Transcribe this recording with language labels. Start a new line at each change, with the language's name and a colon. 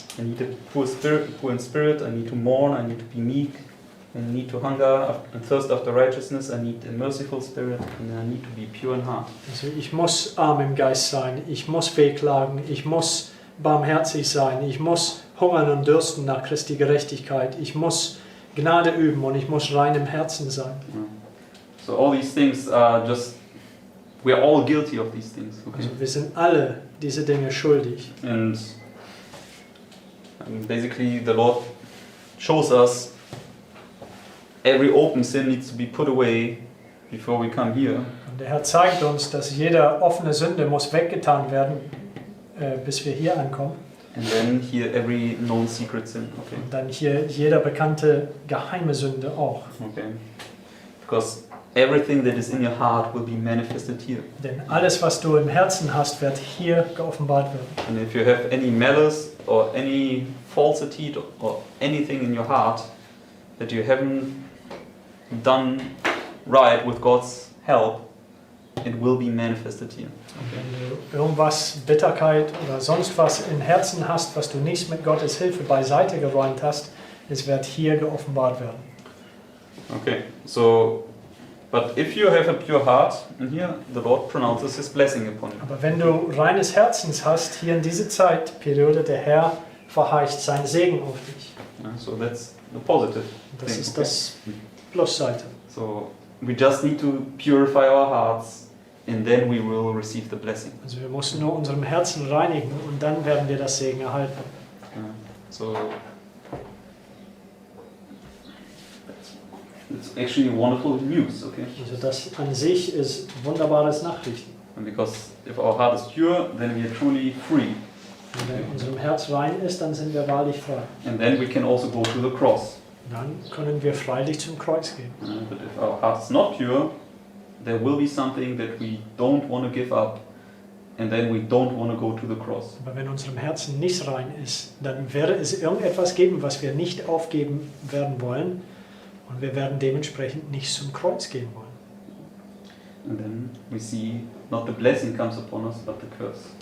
English: I need a poor in spirit, I need to mourn, I need to be meek. I need to hunger and thirst after righteousness. I need a merciful spirit, and I need to be pure in heart.
German: Also ich muss arm im Geist sein, ich muss wehklagen, ich muss barmherzig sein, ich muss hungern und dürsten nach Christi Gerechtigkeit, ich muss Gnade üben und ich muss rein im Herzen sein.
English: So all these things are just, we are all guilty of these things. Okay?
German: Also wir sind alle diese Dinge schuldig.
English: And basically the Lord shows us every open sin needs to be put away before we come here.
German: Und der Herr zeigt uns, dass jede offene Sünde muss weggetan werden, bis wir hier ankommen.
English: And then here every known secret sin. Okay.
German: Und dann hier jeder bekannte geheime Sünde auch.
English: Okay. Because everything that is in your heart will be manifested here.
German: Denn alles, was du im Herzen hast, wird hier geoffenbart werden.
English: And if you have any malice or any falsity or anything in your heart that you haven't done right with God's help, it will be manifested here.
German: Wenn du irgendwas, Bitterkeit oder sonst was im Herzen hast, was du nicht mit Gottes Hilfe beiseite geräumt hast, es wird hier geoffenbart werden.
English: Okay, so, but if you have a pure heart, in here the Lord pronounces His blessing upon you.
German: Aber wenn du reines Herzens hast, hier in diese Zeitperiode, der Herr verheißt sein Segen auf dich.
English: So that's the positive
German: Das
English: thing.
German: ist das Plusseite.
English: So we just need to purify our hearts, and then we will receive the blessing.
German: Also wir müssen nur unserem Herzen reinigen und dann werden wir das Segen erhalten.
English: So it's actually wonderful news, okay?
German: Also das an sich ist wunderbares Nachrichten.
English: And because if our heart is pure, then we are truly free.
German: Wenn unserem Herz rein ist, dann sind wir wahrlich frei.
English: And then we can also go to the cross.
German: Dann können wir freilich zum Kreuz gehen.
English: But if our heart is not pure, there will be something that we don't want to give up, and then we don't want to go to the cross.
German: Aber wenn unserem Herzen nicht rein ist, dann werde es irgendetwas geben, was wir nicht aufgeben werden wollen, und wir werden dementsprechend nicht zum Kreuz gehen wollen.
English: And then we see not the blessing comes upon us, but the curse.